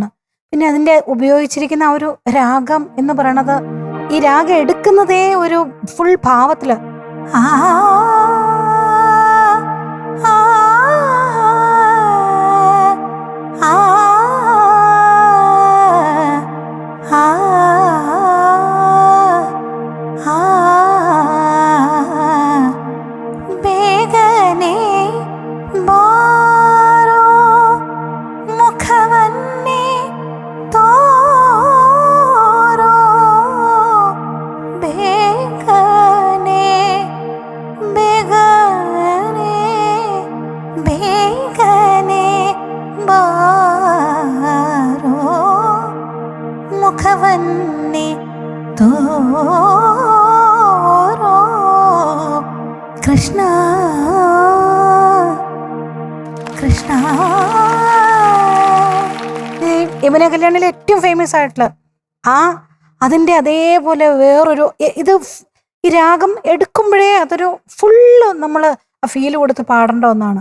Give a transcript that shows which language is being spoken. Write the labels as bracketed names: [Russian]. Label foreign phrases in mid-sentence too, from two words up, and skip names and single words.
[Malayalam] പിന്നെ അതിന്റെ ഉപയോഗിച്ചിരിക്കുന്ന ആ ഒരു രാഗം എന്ന് പറയണത്, ഈ രാഗം എടുക്കുന്നതേ ഒരു ഫുൾ ഭാവത്തില്. ആ ആ ആ ആ [Kannada] ಬೇಗನೆ ಬಾರೋ ಮುಖವನ್ನೇ ತೋರೋ ಬೇಗನೆ ಬೇಗನೆ ಬೇಗನೆ ಬಾರೋ ಮುಖವನ್ನೇ ತೋರೋ കൃഷ്ണ കൃഷ്ണ. [Malayalam] യമുന കല്യാണിലെ ഏറ്റവും ഫേമസ് ആയിട്ടുള്ള അതിൻ്റെ അതേപോലെ വേറൊരു ഇത് ഈ രാഗം എടുക്കുമ്പോഴേ അതൊരു ഫുള്ള് നമ്മൾ ആ ഫീൽ കൊടുത്ത് പാടേണ്ട ഒന്നാണ്.